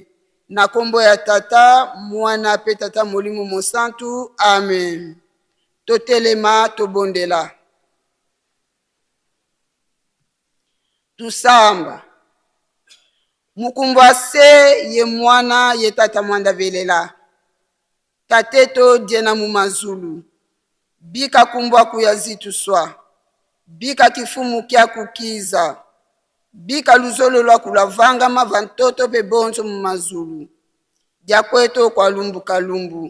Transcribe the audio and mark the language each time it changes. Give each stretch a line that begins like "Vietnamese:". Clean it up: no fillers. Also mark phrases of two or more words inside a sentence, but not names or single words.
Lingala: Na kombo ya Tata, Mwana mpe Tata Molimo Mosantu, amen. Totelema tobondela. Tusamba.
Kongo: Mukumbu se ye mwana ye Tata Mwanda velela. Tateto diena mumazulu. Bika kumbwa kuyazitu swa. Bika kifumu kia kukiza. Bika luzolo lwa kulavanga mavantoto pe bonzo mumazulu. Diakweto kwa lumbu kalumbu.